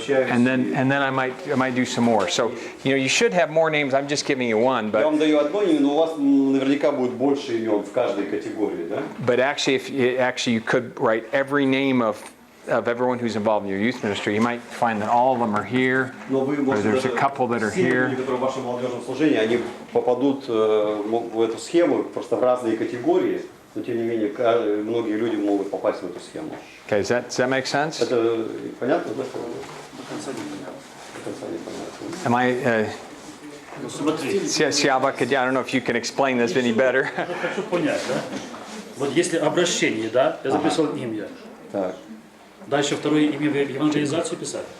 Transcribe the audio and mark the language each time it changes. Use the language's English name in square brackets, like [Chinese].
[English] And then I might do some more. So you should have more names. I'm just giving you one, [Russian] Я вам даю одно имя, но у вас наверняка будет больше имен в каждой категории, да? [English] But actually, you could write every name of everyone who's involved in your youth ministry. You might find that all of them are here, or there's a couple that are here. [Russian] Все люди, которые в вашем молодежном служении, они попадут в эту схему просто в разные категории, но тем не менее многие люди могут попасть в эту схему. [English] Okay, does that make sense? [Russian] Это понятно, да? До конца непонятно. [English] Am I? [Russian] Ну, смотри. [English] I don't know if you can explain this any better. [Russian] Я хочу понять, да? Вот если обращение, да, я записал имя. Так. Дальше второе имя в евангелизацию писать?